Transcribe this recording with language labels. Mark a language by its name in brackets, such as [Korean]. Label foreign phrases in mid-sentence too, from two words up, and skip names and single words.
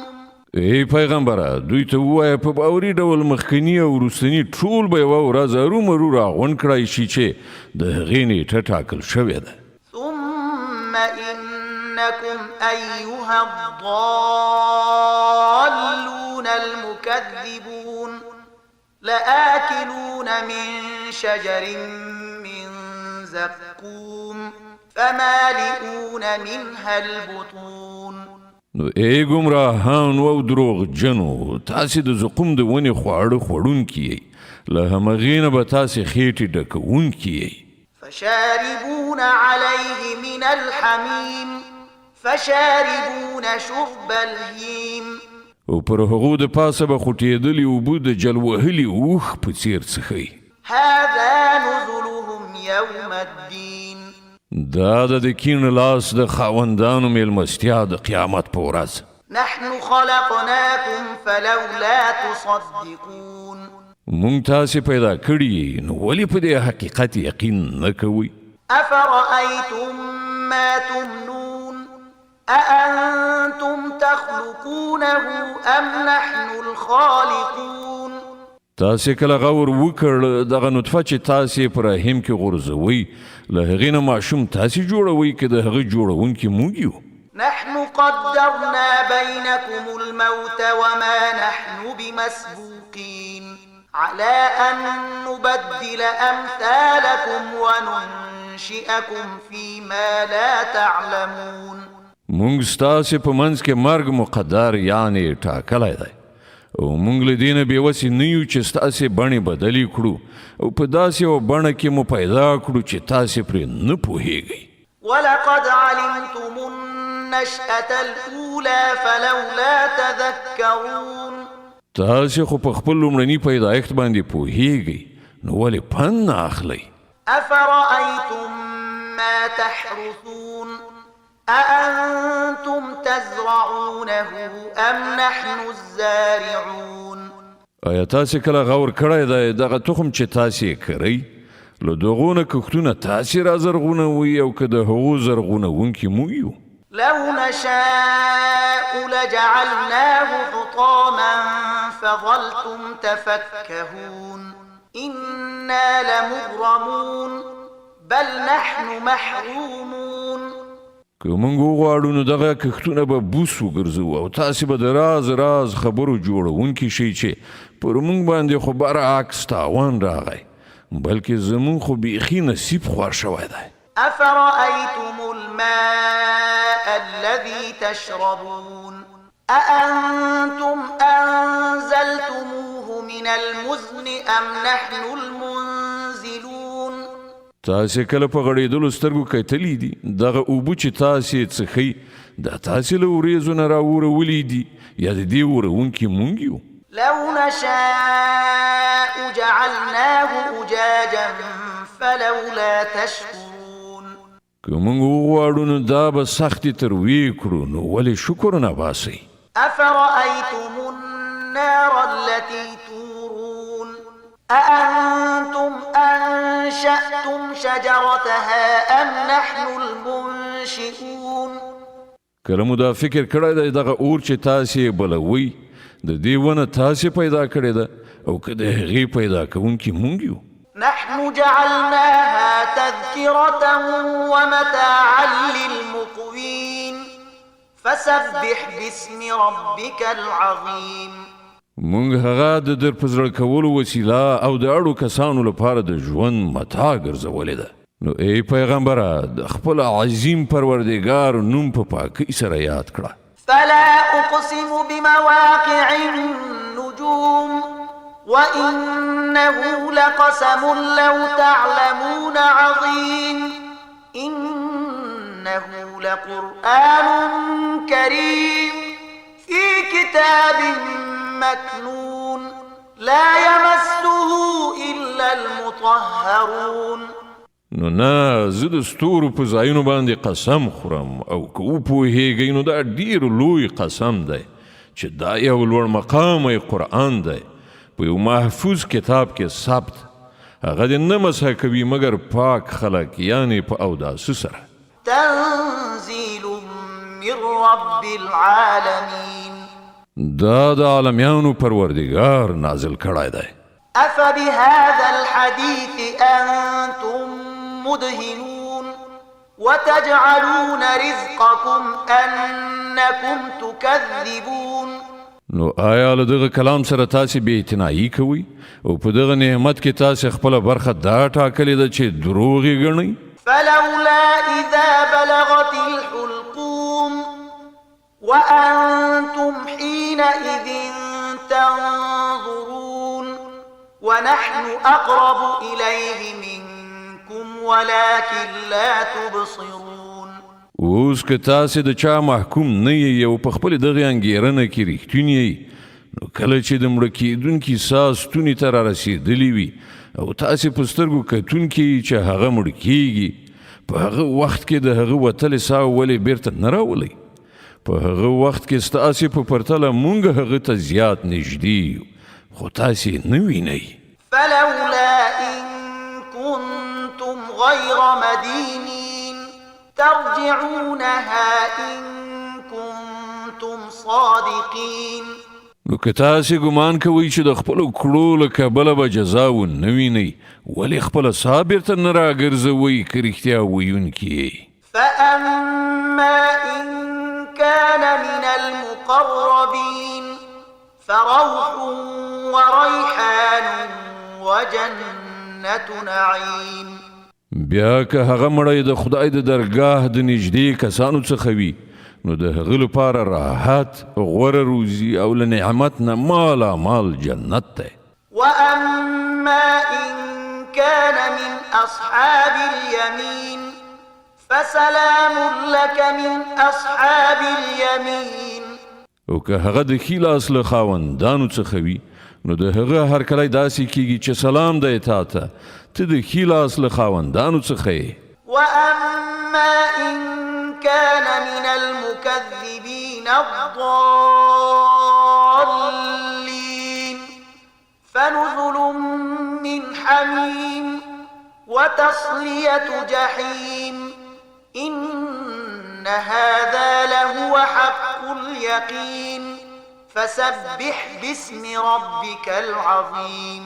[Pashto] ای پیغمبره دوی ته ووایه په باوري ډول مخکني او وروستني ټول به یوه ورځ ارومرو راغونډ کړای شي چې د هغې نیټه ټاکل شوې ده. [Arabic] ثم إنكم أيها الضالون المكذبون لآكلون من شجر من زقوم فمالئون منها البطون. [Pashto] نو ای ګمراهان او دروغجنو تاسې د زقوم د ونې خواړه خوړونکي یئ له همغې نه به تاسې خېټې ډکوونکي یئ. [Arabic] فشاربون عليه من الحميم فشاربون شرب الهيم. [Pashto] او پر هغو د پاسه به خوټېدلي اوبه د جل وهلي اوښ په څېر څښئ. [Arabic] هذا نزلهم يوم الدين. [Pashto] دا د کیڼ لاس د خاوندانو میلمستیا د قیامت په ورځ. [Arabic] نحن خلقناكم فلولا تصدقون. [Pashto] مونږ تاسې پیدا کړي نو ولې په دې حقیقت یقین نه کوئ؟ [Arabic] أفرأيتم ما تمنون أأنتم تخلقونه أم نحن الخالقون. [Pashto] تاسې کله غور وکړ دغه نطفه چې تاسې په رحم کې غورځوئ له هغې نه ماشوم تاسې جوړوئ که د هغه جوړونکي موږ یو؟ [Arabic] نحن قدرنا بينكم الموت وما نحن بمسبوقين على أن نبدل أمثالكم وننشئكم فيما لا تعلمون. [Pashto] مونږ ستاسې په منځ کې مرګ مقدر یعنې ټاکلی دی او مونږ له دې نه بېوسې نه یو چې ستاسې بڼې بدلې کړو او په داسې یوه بڼه کې مو پیدا کړو چې تاسې پرې نه پوهیږئ. [Arabic] ولقد علمتم النشأة الأولى فلولا تذكرون. [Pashto] تاسې خو په خپل لومړني پیدایښت باندې پوهیږئ نو ولې پند نه اخلئ؟ [Arabic] أفرأيتم تحرثون أأنتم تزرعونه أم نحن الزارعون [Pashto] آیا تاسې کله غور کړی دی دغه تخم چې تاسې کرئ له دغو نه کښتونه تاسې را زرغونوئ او که د هغو زرغونونکي موږ یو [Arabic] لو نشاء لجعلناه حطاما فظلتم تفكهون إنا لمغرمون بل نحن محرومون [Pashto] که موږ وغواړو نو دغه کښتونه به بوس وګرځو او تاسې به د راز راز خبرو جوړونکي شئ چې پر موږ باندې خو برعکس تاوان راغی بلکې زموږ خو بیخي نصیب خوار شوی دی [Arabic] أفرأيتم الماء الذي تشربون أأنتم أنزلتموه من المزن أم نحن المنزلون [Pashto] تاسې کله په غړېدلو سترګو کتلي دي دغه اوبه چې تاسې څښئ دا تاسې له وریځو نه راورولی دي یا د دې وروونکي موږ یو [Arabic] لو نشاء جعلناه أجاجا فلولا تشكرون [Pashto] که موږ وغواړو نو دا به سختې ترویې کړو نو ولې شکر نه باسئ [Arabic] أفرأيتم النار التي تورون أأنتم أنشأتم شجرتها أم نحن المنشئون [Pashto] کله مو دا فکر کړی دی دغه اور چې تاسې بلوئ د دې ونه تاسې پیدا کړې ده او که د هغې پیدا کوونکي موږ یو [Arabic] نحن جعلناها تذكرة ومتاعا للمقوين فسبح باسم ربك العظيم [Pashto] موږ هغه د در په زړه کولو وسیله او د اړو کسانو لپاره د ژوند متاع ګرځولې ده نو ای پیغمبره د خپل عظیم پروردګار نوم په پاکۍ سره یاد کړه [Arabic] فلا أقسم بمواقع النجوم وإنه لقسم لو تعلمون عظيم إنه لقرآن كريم في كتاب مكنون لا يمسه إلا المطهرون [Pashto] نو نه زه د ستورو په ځایونو باندې قسم خورم او که وپوهیږئ نو دا ډیر لوی قسم دی چې دا یو لوړ مقامی قرآن دی په یو محفوظ کتاب کې ثبت هغه د نه مسح کوي مګر پاک خلک یعنې په اوداسه سره [Arabic] تنزيل من رب العالمين [Pashto] دا د عالمیانو پروردگار نازل کړی دی [Arabic] أفبهذا الحديث أنتم مدهنون وتجعلون رزقكم أنكم تكذبون [Pashto] نو آیا له دغه کلام سره تاسې بې اعتنایي کوئ او په دغه نعمت کې تاسې خپله برخه دا ټاکلې ده چې دروغ یې ګڼئ [Arabic] فلولا إذا بلغت الحلقوم وأنتم حينئذ تنظرون ونحن أقرب إليه منكم ولكن لا تبصرون [Pashto] اوس که تاسې د چا محکوم نه یې او په خپلې دغې انګېرنه کې رښتون یې نو کله چې د مړه کېدونکي ساه ستوني ته رارسېدلي وي او تاسې په سترګو کتونکي چې هغه مړ کېږي په هغه وخت کې د هغه وتلې ساه ولې بیرته نه راولئ په هغه وخت کې ستاسې په پرتله مونږ هغه ته زیات نږدې یو خو تاسې نه وینئ [Arabic] فلولا إن كنتم غير مدينين ترجعونها إن كنتم صادقين [Pashto] نو که تاسې ګمان کوئ چې د خپلو کړو له کبله به جزا ونه وینئ ولې خپله ساه بیرته نه راګرځوئ که رښتیا ویونکي یې [Arabic] فأما إن كان من المقربين فروح وريحان وجنة نعيم [Pashto] بیا که هغه مړی د خدای د درګاه د نږدې کسانو څخه وي نو د هغه لپاره راحت غوره روزي او له نعمت نه مالا مال جنت دی [Arabic] وأما إن كان من أصحاب اليمين فسلام لك من أصحاب اليمين [Pashto] او که هغه د ښي لاس له خاوندانو څخه وي نو د هغه هرکلی داسې کیږي چې سلام دی تا ته ته د ښي لاس له خاوندانو څخه یې [Arabic] وأما إن كان من المكذبين الضالين فنزل من حميم وتصلية جحيم إن هذا لهو حق اليقين فسبح باسم ربك العظيم.